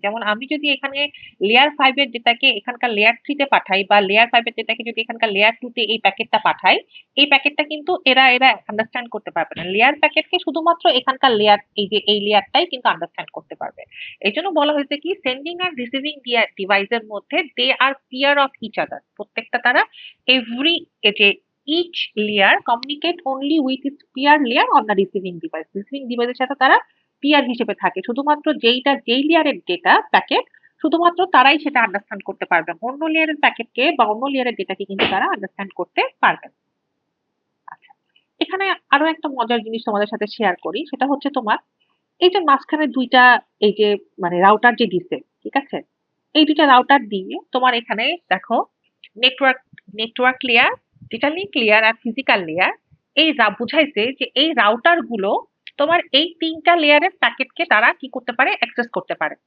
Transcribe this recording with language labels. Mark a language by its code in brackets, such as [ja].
[bn] যেমন আমি যদি এখানে লেয়ার 5 এর ডেটাকে এখানকার লেয়ার 3 তে পাঠাই, বা লেয়ার 5 এর ডেটাকে যদি এখানকার লেয়ার 2 তে এই প্যাকেটটা পাঠাই, এই প্যাকেটটা কিন্তু এরা আন্ডারস্ট্যান্ড করতে পারবে না। লেয়ার প্যাকেটকে শুধুমাত্র এখানকার লেয়ার, এই যে এই লেয়ারটাই কিন্তু আন্ডারস্ট্যান্ড করতে পারবে। এই জন্য বলা হয়েছে কি, সেন্ডিং আর রিসিভিং ডিভাইসের মধ্যে [en] They are peer of each other. [bn] প্রত্যেকটা তারা এভরি যে [en] each layer communicate only with its peer layer on the receiving device. [bn] Receiving device এর সাথে তারা peer হিসেবে থাকে। শুধুমাত্র যেই লেয়ারের ডেটা প্যাকেট, শুধুমাত্র তারাই সেটা আন্ডারস্ট্যান্ড করতে পারবে। অন্য লেয়ারের প্যাকেটকে বা অন্য লেয়ারের ডেটাকে কিন্তু তারা আন্ডারস্ট্যান্ড করতে পারবে না। আচ্ছা, এখানে আরো একটা মজার জিনিস তোমাদের সাথে শেয়ার করি, সেটা হচ্ছে তোমার এই যে মাঝখানে দুইটা, এই যে মানে রাউটার যে দিছে, ঠিক আছে, এই দুইটা রাউটার দিয়ে তোমার এখানে দেখো নেটওয়ার্ক লেয়ার, যেটা লিঙ্ক লেয়ার আর ফিজিক্যাল লেয়ার, এই বুঝাইছে যে এই রাউটার গুলো তোমার এই তিনটা লেয়ারের প্যাকেটকে তারা কি করতে পারে, অ্যাক্সেস করতে পারে।